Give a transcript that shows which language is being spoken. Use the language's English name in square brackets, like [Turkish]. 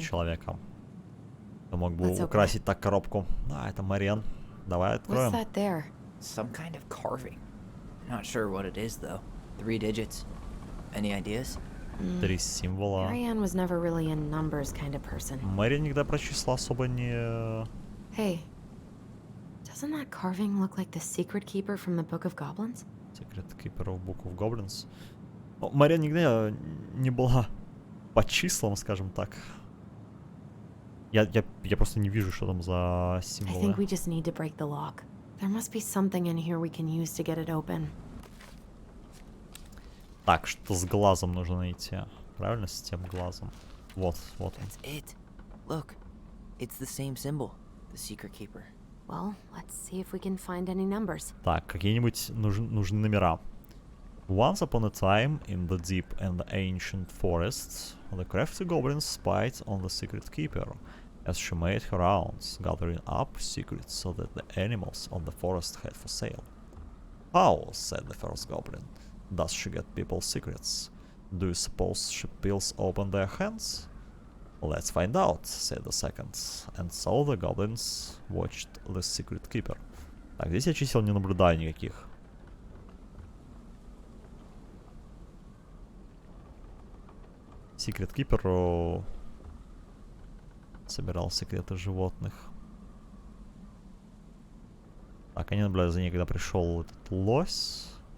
[Russian] человека, кто мог бы [English] Let's open [Russian] украсить так коробку. А, это Мариан. Давай [English] What's [Russian] откроем. [English] that there? Some kind of carving. Not sure what it is, though. 3 digits. Any ideas? [Russian] 3 символа. [English] Marianne was never really a numbers kind of person. [Russian] Мариан никогда про числа особо не... [English] Hey, doesn't that carving look like the secret keeper from the Book of Goblins? Secret Keeper of Book of Goblins. [Russian] Ну, Мариан никогда не была по числам, скажем так. Я просто не вижу, что там за [English] I [Russian] символы. [English] think we just need to break the lock. There must be something in here we can use to get it open. [Russian] Так, что с глазом нужно найти. Правильно, с тем глазом. Вот он. [English] That's it. Look, it's the same symbol. The secret keeper. Well, let's see if we can find any numbers. Так, какие-нибудь нужны номера. Once upon a time, in the deep and ancient forests, the crafty goblin spied on the secret keeper, as she made her rounds, gathering up secrets so that the animals of the forest had for sale. How, said the first goblin, does she get people's secrets? Do you suppose she peels open their hands? Let's find out, said the second, and so the goblins watched the secret keeper. [Russian] Так, здесь я чисел не наблюдаю никаких. Secret Keeper собирал секреты животных. Так, я не наблюдаю за ней, когда пришел этот лось.